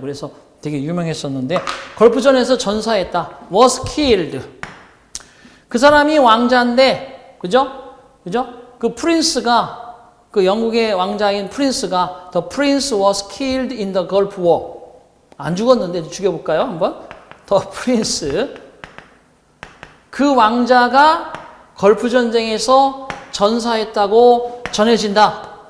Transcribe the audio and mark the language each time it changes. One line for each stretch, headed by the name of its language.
Korean: 그래서 되게 유명했었는데 걸프전에서 전사했다.
English: was killed.
Korean: 그 사람이 왕자인데 그죠? 그 프린스가 그 영국의 왕자인 프린스가
English: the prince was killed in the Gulf War.
Korean: 안 죽었는데 죽여볼까요? 한번.
English: the prince
Korean: 그 왕자가 걸프 전쟁에서 전사했다고 전해진다.